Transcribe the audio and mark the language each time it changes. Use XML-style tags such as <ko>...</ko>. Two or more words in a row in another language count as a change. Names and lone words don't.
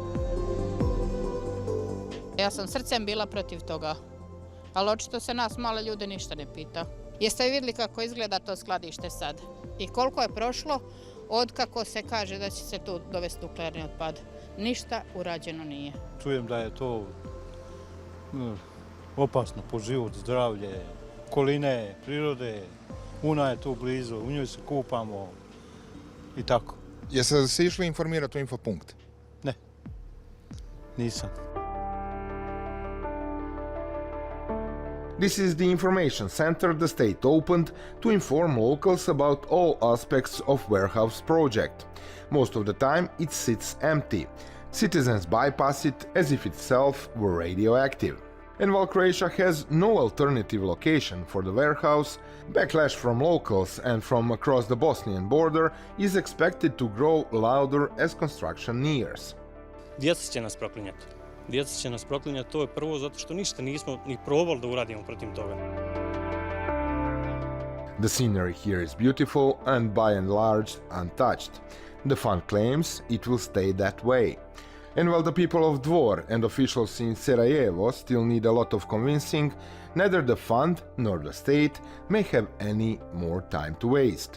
<hr>Ja sam srcem bila protiv toga, ali očito se nas male ljude ništa ne pita. Jeste vidjeli kako izgleda to skladište sad i koliko je prošlo od kako se kaže da će se tu dovesti nuklearni otpad? Ništa urađeno nije. Čujem da je to opasno po život, zdravlje, okoline, prirode. Una je tu blizu, u njoj se kupamo i tako. Jeste se išli informirati u infopunkt? Ne, nisam.</hr> <en>This is the information center the state opened to inform locals about all aspects of warehouse project. Most of the time it sits empty. Citizens bypass it as if itself were radioactive. And while Croatia has no alternative location for the warehouse, backlash from locals and from across the Bosnian border is expected to grow louder as construction nears.</en> <hr>Djeca će nas proklinjati. Djeca će nas proklinjati, to je prvo zato što ništa nismo ni probali da uradimo protiv toga.</hr> <en>The scenery here is beautiful and by and large untouched. The fund claims it will stay that way. And while the people of Dvor and officials in Sarajevo still need a lot of convincing, neither the fund nor the state may have any more time to waste.</en>